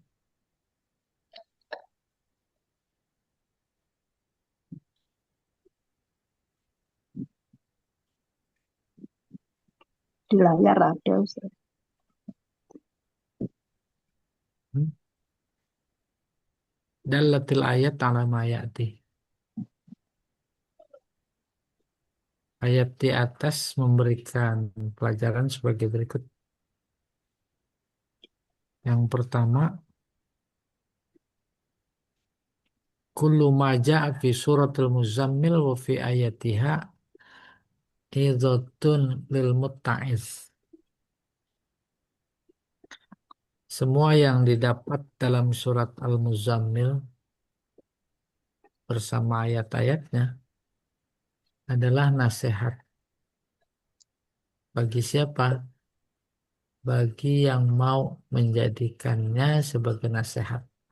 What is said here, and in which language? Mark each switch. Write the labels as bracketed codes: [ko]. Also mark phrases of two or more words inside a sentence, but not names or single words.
[id] Di layar ada, Ustaz. [ar] Hmm? دلت الآيات على ما يأتي. [id] Ayat di atas memberikan pelajaran sebagai berikut. Yang pertama, [ar] كل ما جاء في سورة المزمل وفي آياتها عظة للمتعظ. [id] Semua yang didapat dalam surat Al-Muzammil bersama ayat-ayatnya adalah nasihat. Bagi siapa? Bagi yang mau menjadikannya sebagai nasihat.